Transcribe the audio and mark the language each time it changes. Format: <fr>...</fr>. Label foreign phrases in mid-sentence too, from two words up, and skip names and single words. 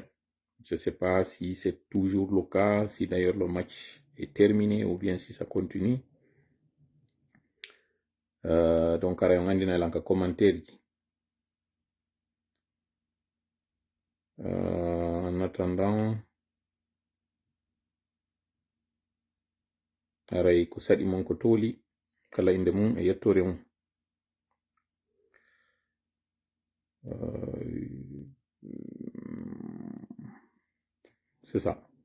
<fr>Je ne sais pas si c'est toujours le cas, si d'ailleurs le match est terminé ou bien si ça continue. Donc, on a un commentaire. En attendant,</fr> <ff>aray ko saɗi mon ko toli kala inde mum e yettore mum.</ff> <fr>C'est ça.</fr>